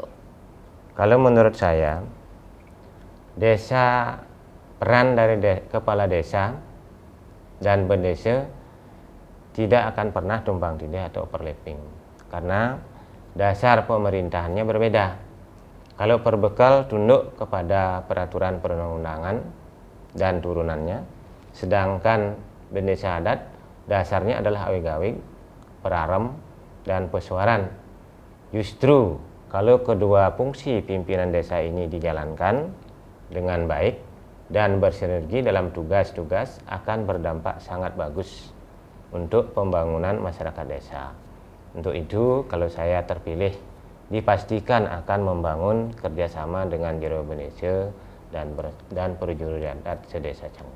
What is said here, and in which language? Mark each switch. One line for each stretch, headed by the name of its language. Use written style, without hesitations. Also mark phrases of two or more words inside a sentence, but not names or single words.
Indonesian: Kalau menurut saya, peran dari kepala desa dan bendesa tidak akan pernah tumpang tindih atau overlapping, karena dasar pemerintahannya berbeda. Kalau perbekal tunduk kepada peraturan perundang-undangan dan turunannya, sedangkan bendesa adat dasarnya adalah awig-awig, perarem, dan pesuaran. Justru kalau kedua fungsi pimpinan desa ini dijalankan dengan baik dan bersinergi dalam tugas-tugas, akan berdampak sangat bagus untuk pembangunan masyarakat desa. Untuk itu, kalau saya terpilih, dipastikan akan membangun kerjasama dengan Jero Indonesia dan perujuru adat sedesa Canggu.